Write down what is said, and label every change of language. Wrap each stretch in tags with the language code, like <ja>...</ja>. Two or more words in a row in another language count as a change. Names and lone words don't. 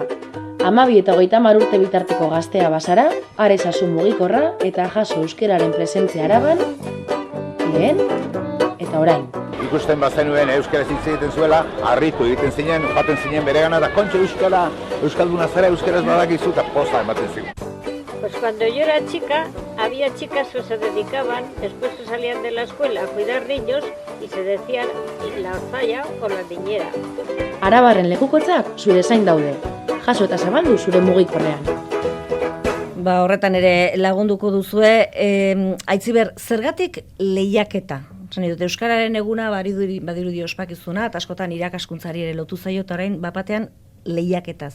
<eu>12 eta 30 urte bitarteko gaztea bazara, are ezazu mugikorra eta jaso euskeraren presentzia Araban, lehen eta orain. Ikusten bazenuen euskaraz hitz egiten zuela, harritu egiten zinen, joaten zinen beregana da kontxo euskalduna zara euskaraz badakizu eta poza ematen zigun.</eu> <es>Pues cuando yo era chica, había chicas que se dedicaban, después que salían de la escuela, a cuidar niños y se decían la orzalla o la niñera.</es> <eu>Arabarren lekukotzak zure zain daude. Jaso eta zabaldu zure mugikorrean. Horretan ere lagunduko duzue, Aitziber, zergatik lehiaketa? Dut, euskararen eguna badirudi ospakizuna, eta askotan irakaskuntzari ere lotu zaio, eta orain bapatean lehiaketa.</eu>